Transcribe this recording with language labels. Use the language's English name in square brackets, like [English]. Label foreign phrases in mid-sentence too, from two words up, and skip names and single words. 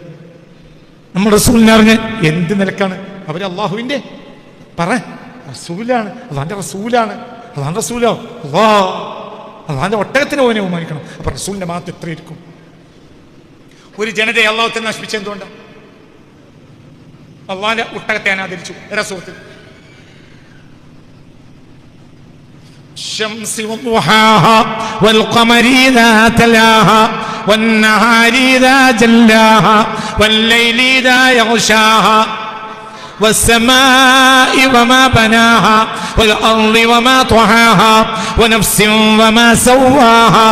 [Malayalam] നമ്മൾ റസൂലിനെ അറിഞ്ഞ എന്ത് നിലക്കാണ്? അവർ അള്ളാഹുവിൻ്റെ റസൂലാണ്, അള്ളാഹിൻ്റെ റസൂലാണ്. അള്ളാഹിൻ്റെ റസൂലോ അള്ളാഹിൻ്റെ ഒട്ടകത്തിന് ഓനെ ബഹുമാനിക്കണം. അപ്പൊ റസൂലിന്റെ മഹത്വം എത്രയിരിക്കും? ഒരു ജനതയെ അള്ളാഹുത്തെ നശിപ്പിച്ചെന്തുകൊണ്ടാണ്? അള്ളാഹിന്റെ ഒട്ടകത്തെ അനാദരിച്ചു. [Arabic] റസൂൽ الشمس وضحاها والقمر إذا تلاها والنهار إذا جلاها والليل إذا يغشاها والسماء وما بناها والأرض وما طحاها ونفس وما سواها